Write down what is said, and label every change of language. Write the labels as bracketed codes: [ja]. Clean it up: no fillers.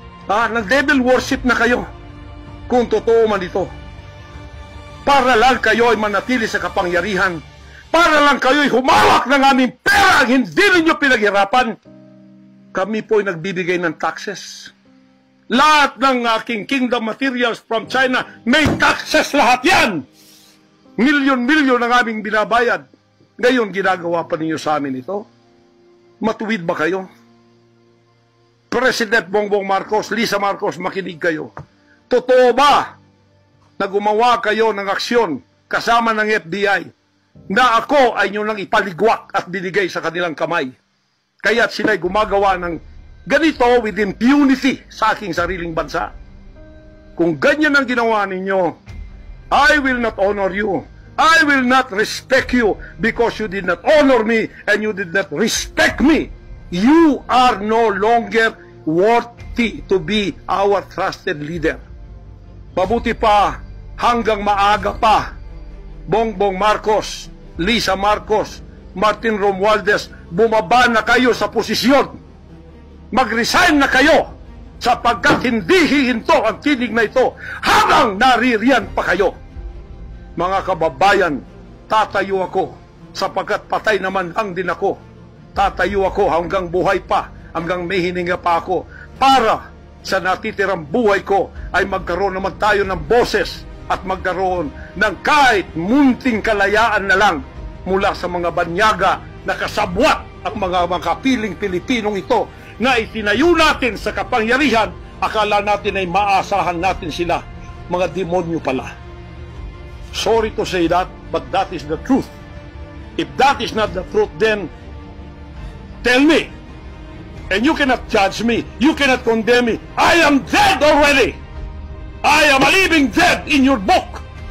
[tl] Nag-devil worship na kayo kung totoo man ito. Para lang kayo ay manatili sa kapangyarihan, para lang kayo ay humawak ng aming pera, hindi ninyo pinaghirapan. Kami po ay nagbibigay ng taxes. Lahat ng aking [en] kingdom materials from China, [tl] may taxes lahat yan. Milyon-milyon ang aming binabayad. Ngayon, ginagawa pa ninyo sa amin ito? Matuwid ba kayo? President Bongbong Marcos, Lisa Marcos, makinig kayo. Totoo ba na gumawa kayo ng aksyon kasama ng FBI na ako ay nyo nang ipaligwak at binigay sa kanilang kamay? Kaya't sila'y gumagawa ng ganito [en] with impunity [tl] sa aking sariling bansa. Kung ganyan ang ginawa ninyo, [en] I will not honor you. I will not respect you because you did not honor me and you did not respect me. You are no longer worthy to be our trusted leader. [tl] Mabuti pa, hanggang maaga pa, Bongbong Marcos, Lisa Marcos, Martin Romualdez, bumaba na kayo sa posisyon. Mag-resign na kayo sapagkat hindi hihinto ang tinig na ito habang naririyan pa kayo. Mga kababayan, tatayo ako sapagkat patay naman lang din ako. Tatayo ako hanggang buhay pa, hanggang may hininga pa ako para sa natitirang buhay ko ay magkaroon naman tayo ng boses at magkaroon ng kahit munting kalayaan na lang mula sa mga banyaga na kasabwat ang mga kapiling Pilipinong ito na itinayo natin sa kapangyarihan. Akala natin ay maasahan natin sila. Mga demonyo pala. [en] Sorry to say that, but that is the truth. If that is not the truth, then tell me. And you cannot judge me. You cannot condemn me. I am dead already. I am a living dead in your book.